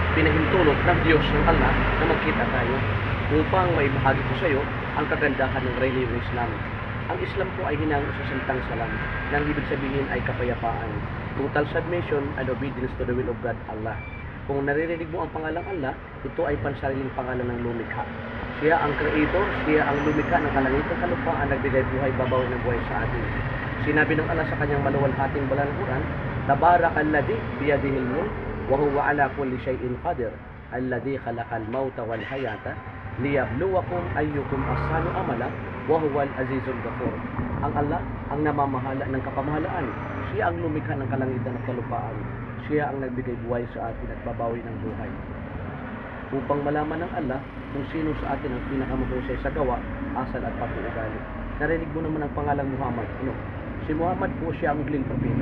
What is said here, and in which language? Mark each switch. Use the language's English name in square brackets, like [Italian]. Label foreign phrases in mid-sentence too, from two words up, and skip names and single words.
[Filipino] pinahintulot ng Diyos ng Allah na magkita tayo upang maibahagi ko sa iyo ang kagandahan ng relihiyong Islam. Ang Islam po ay hinango sa salitang salam, na ang ibig sabihin ay kapayapaan, [English] total submission and obedience to the will of God, Allah. [Filipino] Kung naririnig mo ang pangalang Allah, ito ay pansariling pangalan ng lumikha. Siya ang creator, siya ang lumikha ng kalangitan at kalupaan, nagbigay buhay, babawi ng buhay sa atin. Sinabi ng Allah sa kanyang maluwalhating banal na Quran, [Arabic] تبارك الذي بيده الملك وهو على كل شيء قدير الذي خلق الموت والحياة ليبلوكم أيكم أحسن عملا وهو العزيز الغفور. [Filipino] Ang Allah ang namamahala ng kapamahalaan. Siya ang lumikha ng kalangitan at kalupaan. Siya ang nagbigay buhay sa atin at babawi ng buhay. Upang malaman ng Allah kung sino sa atin ang pinakamahusay sa gawa, asal at pag-uugali. Narinig mo naman ang pangalang Muhammad. Si Muhammad po siya ang huling propeta.